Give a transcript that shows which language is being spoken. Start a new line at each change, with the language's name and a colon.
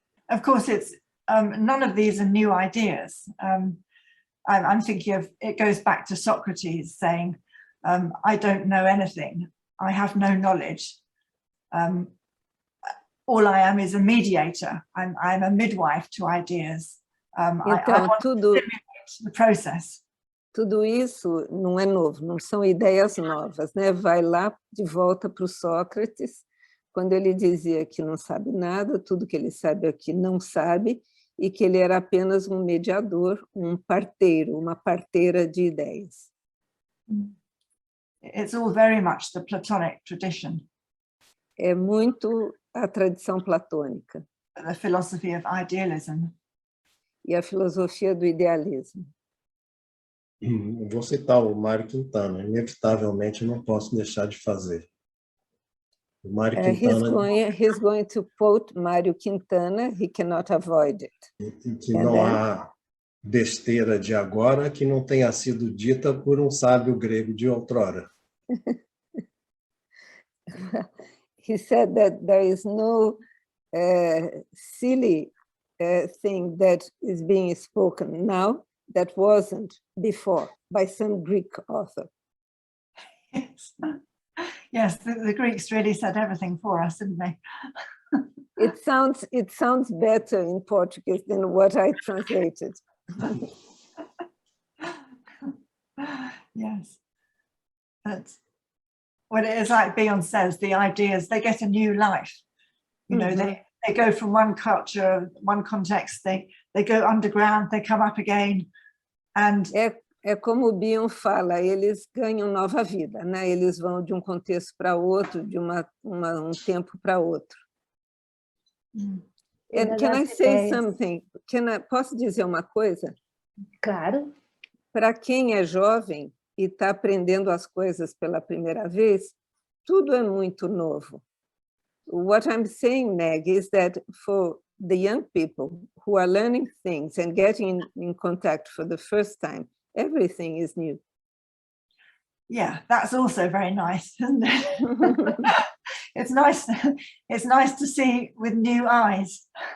English: Of course, it's none of these are new ideas. I'm thinking of, it goes back to Socrates saying, I don't know anything, I have no knowledge. All I am is a mediator. I'm a midwife to ideas. I want to stimulate the process.
Portuguese: Tudo isso não é novo, não são ideias novas, né? Vai lá de volta para o Sócrates, quando ele dizia que não sabe nada, tudo que ele sabe é que não sabe, e que ele era apenas um mediador, um parteiro, uma parteira de ideias.
English: It's all very much the Platonic tradition.
Portuguese: é muito a tradição platônica
English: the philosophy of idealism.
Portuguese: e a filosofia do idealismo. Vou citar o Mário Quintana, inevitavelmente não posso deixar de fazer. O Mário Quintana
English: He's going to quote Mário Quintana, he cannot avoid it.
Portuguese: que não há besteira de agora que não tenha sido dita por um sábio grego de outrora.
English: He said that there is no silly thing that is being spoken now that wasn't before by some Greek author. Yes, yes, the Greeks really said everything for us, didn't they? It sounds better in Portuguese than what I translated. Yes, that's what it is. Like Beyond says, the ideas, they get a new life. You know, they go from one culture, one context, they go underground, they come up again. And
Portuguese: É como o Bion fala, eles ganham nova vida, né? Eles vão de um contexto para outro, de um tempo para outro.
English: And can I say something?
Portuguese: Posso dizer uma coisa? Claro. Para quem é jovem e está aprendendo as coisas pela primeira vez, tudo é muito novo.
English: What I'm saying, Meg, is that for the young people who are learning things and getting in contact for the first time, everything is new. Yeah, that's also very nice, isn't it? It's nice to see with new eyes.